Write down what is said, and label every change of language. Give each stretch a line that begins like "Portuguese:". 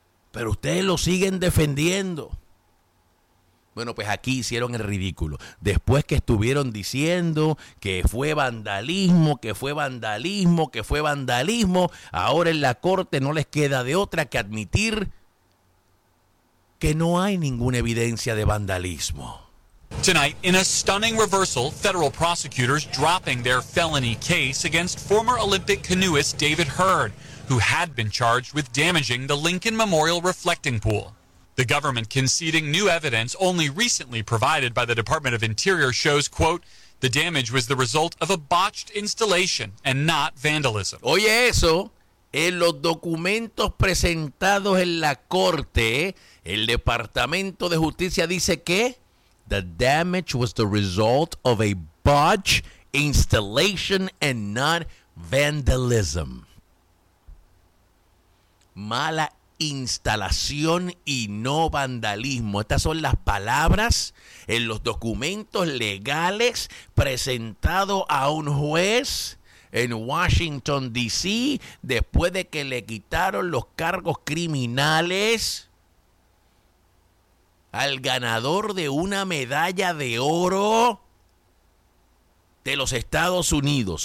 Spanish: Pero ustedes lo siguen defendiendo. Bueno, pues aquí hicieron el ridículo. Después que estuvieron diciendo que fue vandalismo, que fue vandalismo, que fue vandalismo, ahora en la corte no les queda de otra que admitir que no hay ninguna evidencia de vandalismo.
English: Tonight, in a stunning reversal, federal prosecutors dropping their felony case against former Olympic canoeist David Hurd, who had been charged with damaging the Lincoln Memorial reflecting pool. The government conceding new evidence only recently provided by the Department of Interior shows, quote, the damage was the result of a botched installation and not vandalism.
Spanish: Oye eso, en los documentos presentados en la corte, el Departamento de Justicia dice que
English: the damage was the result of a botched installation and not vandalism.
Spanish: Mala instalación y no vandalismo. Estas son las palabras en los documentos legales presentados a un juez en Washington, D.C., después de que le quitaron los cargos criminales al ganador de una medalla de oro de los Estados Unidos.